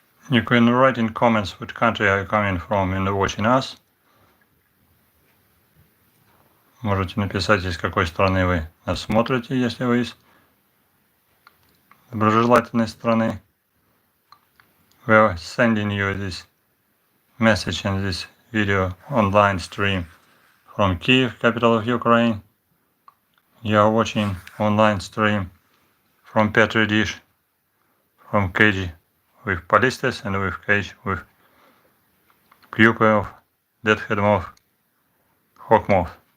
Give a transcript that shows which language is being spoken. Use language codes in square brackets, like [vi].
[en] You can write in comments which country are you coming from and watching us. [ru] Можете написать, из какой страны вы нас смотрите, если вы из доброжелательной страны. [en] We are sending you this message and this video online stream from Kyiv, capital of Ukraine. You are watching online stream from PETRI dish, from cage with polistes and with cage with pupae of deadhead moth, hawk moth.